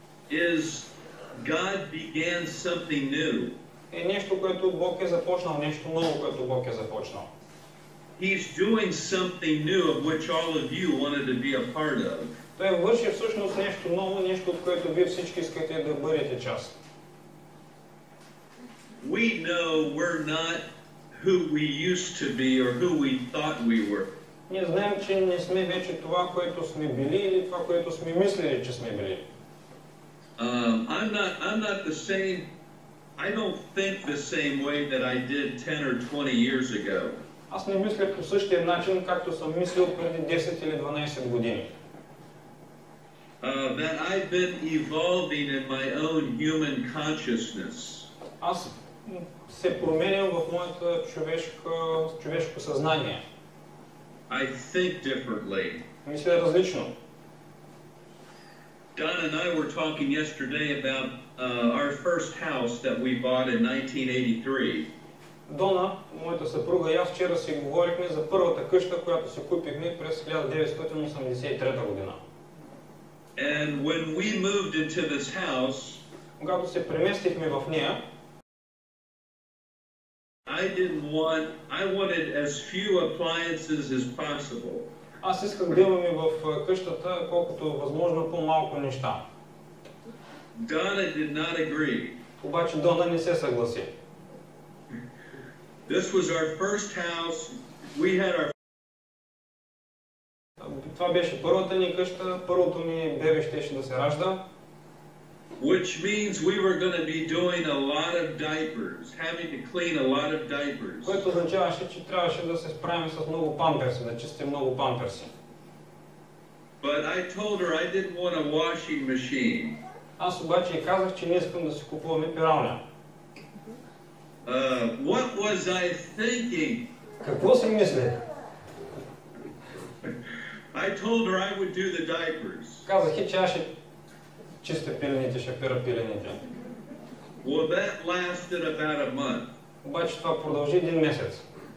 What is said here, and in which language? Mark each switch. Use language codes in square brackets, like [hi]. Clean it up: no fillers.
[en] is God began something new. [bg] Е нещо, което Бог е започнал, нещо ново, което Бог е започнал. [en] He's doing something new of which all of you wanted to be a part of. [bg] Той върши всъщност нещо ново, нещо, от което вие всички искате да бъдете част. [en] We know we're not who we used to be or who we thought we were. [bg] Ние знаем, че не сме вече това, което сме били или това, което сме мислили, че сме били. [en] I'm not the same. I don't think the same way that I did 10 or 20 years ago. [bg] Аз не мисля по същия начин, както съм мислил преди 10 или 12 години. [en] That I've been evolving in my own human consciousness. [bg] Аз се променям в моето човешко съзнание. [en] I think differently. [bg] Мисля различно. [en] Don and I were talking yesterday about our first house that we bought in 1983. [bg] Дона, моята съпруга и аз вчера си говорихме за първата къща, която си купихме през 1983 година. [en] And when we moved into this house, [bg] когато се преместихме в нея, [en] I wanted as few appliances as possible. [bg] Аз исках да имаме в къщата колкото възможно по-малко неща. [en] Donna did not agree. [bg] Обаче Дона не се съгласи. [en] This was our first house. We had our [bg] Това беше първата ни къща, първото ми бебе щеше да се ражда. [en] Which means we were going to be doing a lot of diapers, having to clean a lot of diapers. [bg] Което означаваше, че трябваше да се справим с много памперси, да чистим много памперси. [en] But I told her I didn't want a washing machine. [bg] Аз обаче и казах, че не искам да си купуваме пиралня. [en] What was I thinking? [bg] Какво си мислех? [en] I told her I would do the diapers. [bg] Казах и, че аз ще чистя пилените, ще пира пилените. [en] Well, that lasted about a month. [bg] Обаче това продължи един месец.